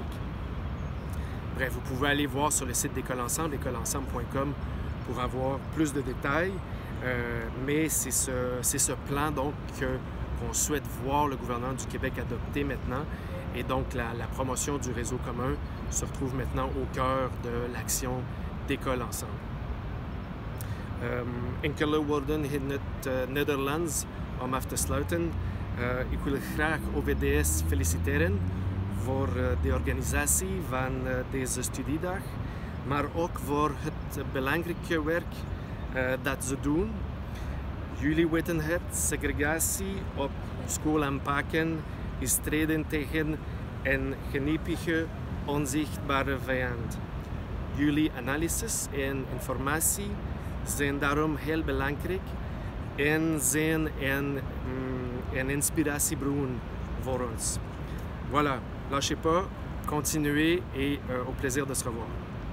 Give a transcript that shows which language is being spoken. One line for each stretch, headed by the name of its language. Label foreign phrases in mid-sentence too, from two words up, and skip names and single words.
French: Bref, vous pouvez aller voir sur le site d'École Ensemble, écoleensemble.com, pour avoir plus de détails. Mais c'est ce plan donc qu'on souhaite voir le gouvernement du Québec adopter maintenant. Et donc la promotion du réseau commun se retrouve maintenant au cœur de l'action d'École Ensemble.
Dutch: Enkele woorden in het Nederlands om af te sluiten. Ik wil graag OVDS feliciteren voor de organisatie van deze studiedag, maar ook voor het belangrijke werk dat ze doen. Jullie weten het, segregatie op school aanpakken is strijden tegen een geniepige, onzichtbare vijand. Jullie analyses en informatie zijn daarom heel belangrijk en zijn een inspiratiebron voor ons.
French: Voilà, lâchez pas, continuez et au plaisir de se revoir.